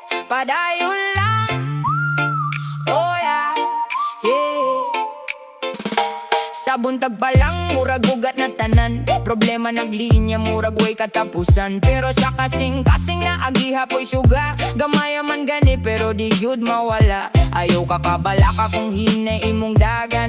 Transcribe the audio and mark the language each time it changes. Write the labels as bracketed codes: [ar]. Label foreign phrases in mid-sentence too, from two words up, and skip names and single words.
[ceb] padayon lang. [en] Oh yeah, yeah. [ceb] Sa buntag pa lang, murag ugat na tanan. Problema naglinya, murag way katapusan. Pero sa kasing-kasing na agiha po'y suga. Gamaya man gani, pero di yun mawala. Ayaw kakabala ka kung hinay imong dagan.